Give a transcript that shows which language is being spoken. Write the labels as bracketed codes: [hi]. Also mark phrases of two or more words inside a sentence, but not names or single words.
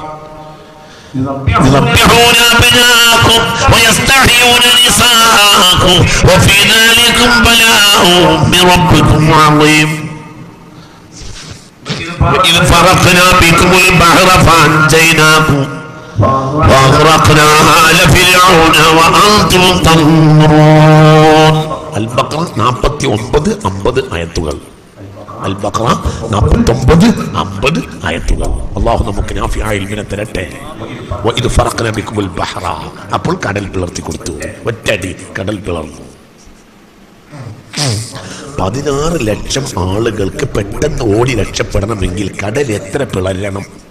[ar] يذبحون أبناءكم ويستحيون نساءكم وفي ذلكم بلاء من ربكم عظيم وإذ فرقنا بكم البحر فأنجيناكم وأغرقنا آل فرعون وأنتم تنظرون. [ml] البقرة 49-50 ആയത്തുകൾ. അൽ-ബഖറ 49-50 ആയത്തുകൾ. അല്ലാഹു നമുക്ക് നാഫിഅ ഇൽമിനെ തരട്ടെ. [ar] وإذ فرقنا بكم البحر. [ml] അപ്പോൾ കടൽ പിളർത്തി കൊടുത്തു. ഒറ്റടി കടൽ പിളർന്നു. 16 ലക്ഷം ആളുകൾക്ക് പെട്ടെന്ന് ഓടി രക്ഷപ്പെടണമെങ്കിൽ കടൽ എത്ര പിളരണം?